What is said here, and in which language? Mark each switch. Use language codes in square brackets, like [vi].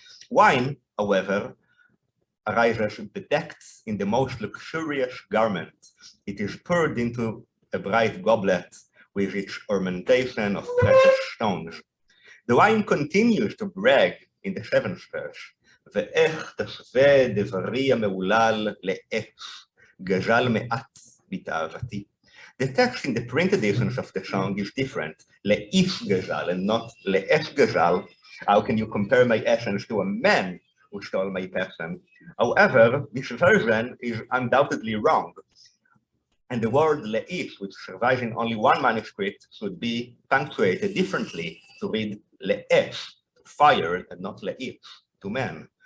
[en] Wine, however, arises bedecked in the most luxurious garment. It is poured into a bright goblet with its ornamentation of precious stones. The wine continues to brag in the seventh verse. [he] ואיך תשווה דברי המהולל לאש, גזל מעט בתאוותי. [en] The text in the printed editions of the song is different, [he] לאיש גזל [en] and not [he] לאש גזל. [en] How can you compare my essence to a man who stole my passion? However, this version is undoubtedly wrong. And the word le'if, which survives in only one manuscript, should be punctuated differently to read le'ef, fire, and not le'if, to man.